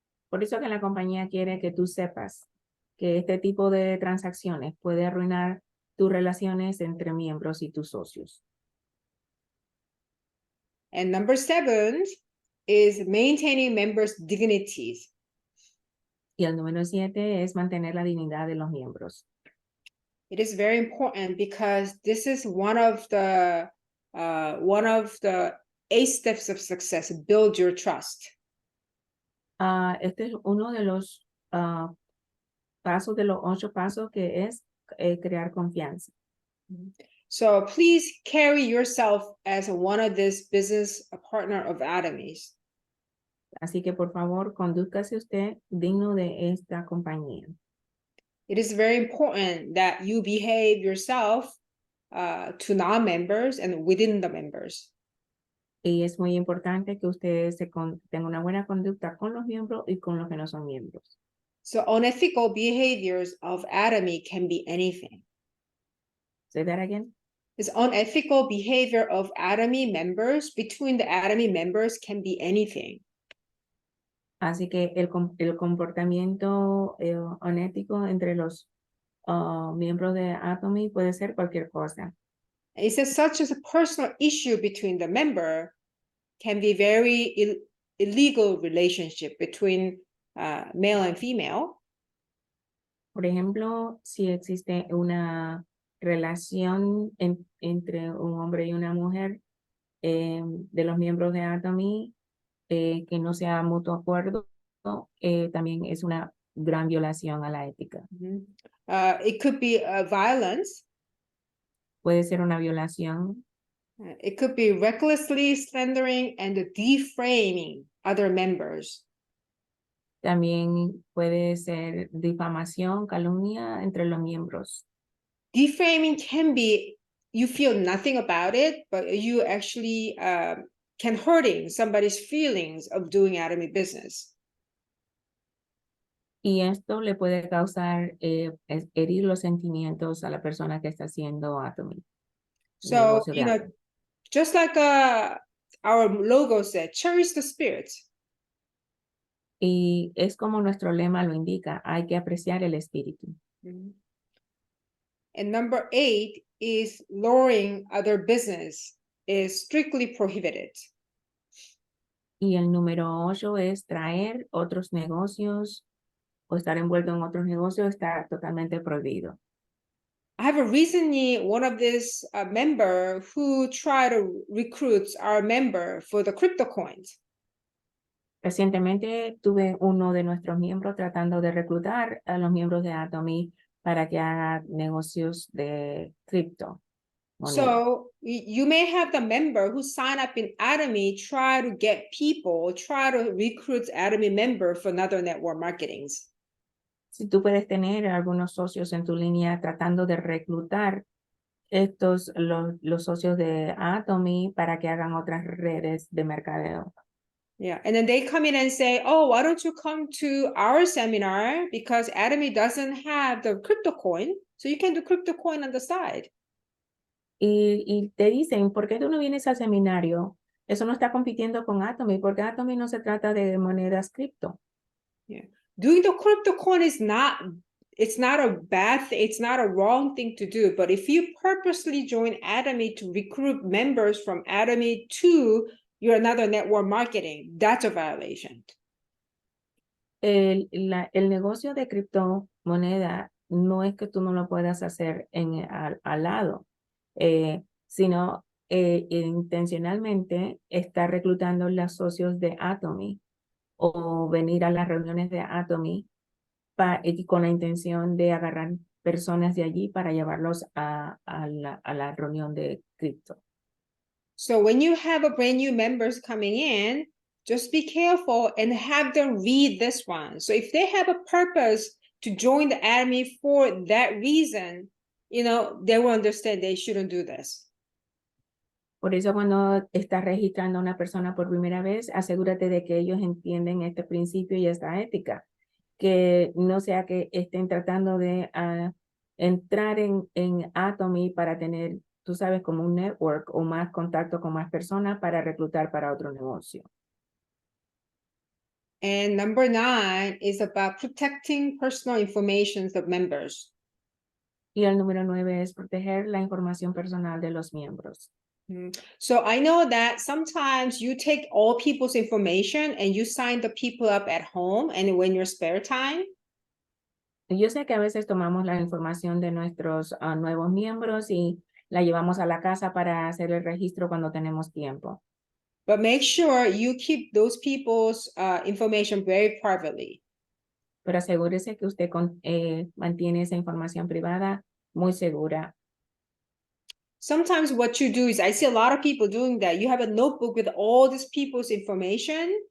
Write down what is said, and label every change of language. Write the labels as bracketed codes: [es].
[es] Por eso que la compañía quiere que tú sepas que este tipo de transacciones puede arruinar tus relaciones entre miembros y tus socios. [en] And number 7 is maintaining members' dignities. [es] Y el número 7 es mantener la dignidad de los miembros. [en] It is very important because this is one of the 8 steps of success. Build your trust. [es] Este es uno de los pasos de los 8 pasos que es crear confianza. [en] So please carry yourself as one of this business partner of Atomy's. [es] Así que por favor, condúzcase usted digno de esta compañía. [en] It is very important that you behave yourself to non-members and within the members. [es] Y es muy importante que usted tenga una buena conducta con los miembros y con los que no son miembros. [en] So unethical behaviors of Atomy can be anything. Say that again. This unethical behavior of Atomy members between the Atomy members can be anything. [es] Así que el comportamiento honético entre los miembros de Atomy puede ser cualquier cosa. [en] It says such as a personal issue between the member can be very illegal relationship between male and female. [es] Por ejemplo, si existe una relación entre un hombre y una mujer de los miembros de Atomy que no sea mutuo acuerdo, también es una gran violación a la ética. [en] It could be violence. [es] Puede ser una violación, [en] It could be recklessly slandering and defaming other members. [es] también puede ser difamación, calumnia entre los miembros. [en] Defaming can be you feel nothing about it, but you actually can hurting somebody's feelings of doing Atomy business. [es] Y esto le puede causar herir los sentimientos a la persona que está haciendo Atomy. [en] So, you know, just like our logo said, cherish the spirit. [es] Y es como nuestro lema lo indica, hay que apreciar el espíritu. [en] And number 8 is lowering other business is strictly prohibited. [es] Y el número 8 es traer otros negocios o estar envuelto en otros negocios está totalmente prohibido. [en] I have a recently one of this member who tried to recruit our member for the crypto coins. [es] Recientemente tuve uno de nuestros miembros tratando de reclutar a los miembros de Atomy para que hagan negocios de cripto. [en] So you may have the member who sign up in Atomy try to get people, try to recruit Atomy member for another network marketings. [es] Si tú puedes tener algunos socios en tu línea tratando de reclutar los socios de Atomy para que hagan otras redes de mercadeo. [en] Yeah, and then they come in and say, oh, why don't you come to our seminar because Atomy doesn't have the crypto coin, so you can do crypto coin on the side. [es] Y te dicen, ¿por qué tú no vienes al seminario? Eso no está compitiendo con Atomy, porque Atomy no se trata de monedas cripto. [en] Yeah, doing the crypto coin is it's not a bad thing, it's not a wrong thing to do, but if you purposely join Atomy to recruit members from Atomy to your another network marketing, that's a violation. [es] El negocio de criptomoneda no es que tú no lo puedas hacer al lado, sino intencionalmente estar reclutando los socios de Atomy o venir a las reuniones de Atomy con la intención de agarrar personas de allí para llevarlos a la reunión de cripto. [en] So when you have a brand new members coming in, just be careful and have them read this one. So if they have a purpose to join the Atomy for that reason, you know, they will understand they shouldn't do this. [es] Por eso cuando estás registrando a una persona por primera vez, asegúrate de que ellos entienden este principio y esta ética. Que no sea que estén tratando de entrar en Atomy para tener, tú sabes, como un network o más contacto con más personas para reclutar para otro negocio. [en] And number 9 is about protecting personal information of members. [es] Y el número 9 es proteger la información personal de los miembros. [en] So I know that sometimes you take all people's information and you sign the people up at home and when your spare time. [es] Yo sé que a veces tomamos la información de nuestros nuevos miembros y la llevamos a la casa para hacer el registro cuando tenemos tiempo. [en] But make sure you keep those people's information very privately. [es] Pero asegúrese que usted mantiene esa información privada muy segura. [en] Sometimes what you do is, I see a lot of people doing that. You have a notebook with all these people's information.